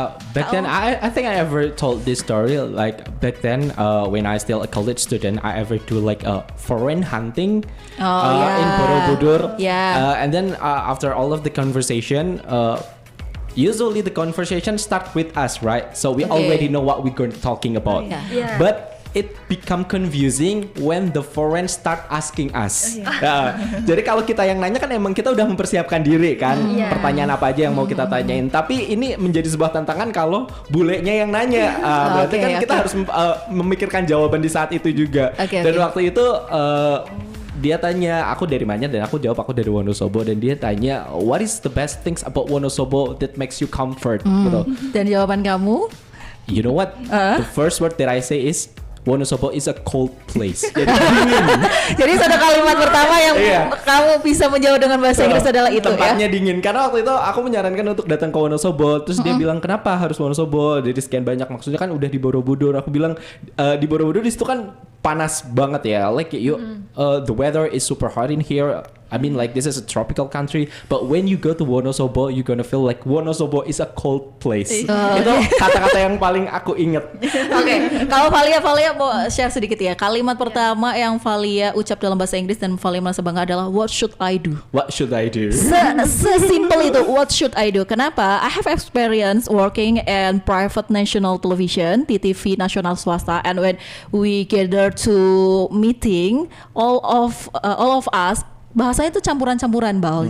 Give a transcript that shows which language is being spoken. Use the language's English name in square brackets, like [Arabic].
[English] Back then, I think I ever told this story. Like back then, when I still a college student, I ever do like a foreign hunting in Borobudur. Yeah. And then after all of the conversation, usually the conversation start with us, right? So we already know what we're going to talking about. Yeah. But it become confusing when the foreign start asking us. [Indonesian] Jadi kalau kita yang nanya kan emang kita udah mempersiapkan diri kan, pertanyaan apa aja yang mau kita tanyain. Tapi ini menjadi sebuah tantangan kalau bulenya yang nanya. Berarti kan kita harus memikirkan jawaban di saat itu juga. Dan waktu itu dia tanya aku dari mana, dan aku jawab aku dari Wonosobo, dan dia tanya [English] what is the best things about Wonosobo that makes you comfort [Indonesian] gitu. Dan jawaban kamu? [English] You know what? The first word that I say is Wonosobo is a cold place. [Indonesian] Jadi dingin. Jadi satu kalimat pertama yang kamu bisa menjawab dengan bahasa Inggris adalah itu tempatnya dingin. Karena waktu itu aku menyarankan untuk datang ke Wonosobo. Terus dia bilang kenapa harus Wonosobo? Dari sekian banyak, maksudnya kan udah di Borobudur. Aku bilang di Borobudur di situ kan panas banget ya. [English] Like the weather is super hot in here. I mean like this is a tropical country, but when you go to Wonosobo, you're gonna feel like Wonosobo is a cold place. [Indonesian] Itu kata-kata yang paling aku inget. Oke, kalau Valia mau share sedikit ya. Kalimat pertama yang Valia ucap dalam bahasa Inggris dan Valia merasa bangga adalah [English] what should I do? What should I do? [Indonesian] Sesimpel itu, [English] what should I do? [Indonesian] Kenapa? [English] I have experience working in private national television, [Indonesian] TV nasional swasta, [English] and when we gather to meeting, all of us [Indonesian] bahasanya itu campuran-campuran, Bal.